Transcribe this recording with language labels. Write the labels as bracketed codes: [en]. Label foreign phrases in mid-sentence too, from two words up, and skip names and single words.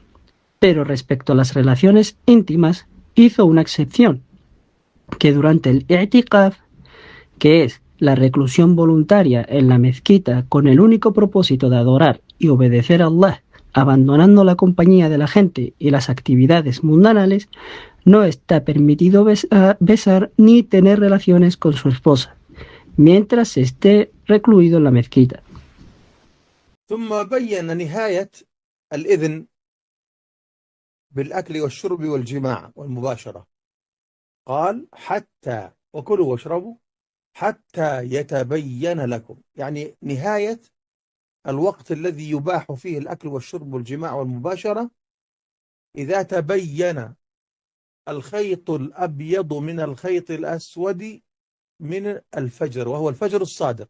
[es] Pero respecto a las relaciones íntimas, hizo una excepción, que durante el i'tikaf, que es la reclusión voluntaria en la mezquita con el único propósito de adorar y obedecer a Allah, abandonando la compañía de la gente y las actividades mundanales, no está permitido besar ni tener relaciones con su esposa, mientras esté recluido en la mezquita. [ar] ثم بين نهاية الإذن بالأكل والشرب والجماع والمباشرة، قال حتى وكلوا واشربوا حتى يتبين لكم، يعني نهاية الوقت الذي يباح فيه الأكل والشرب والجماع والمباشرة إذا تبين الخيط الأبيض من الخيط الأسود من الفجر، وهو الفجر الصادق.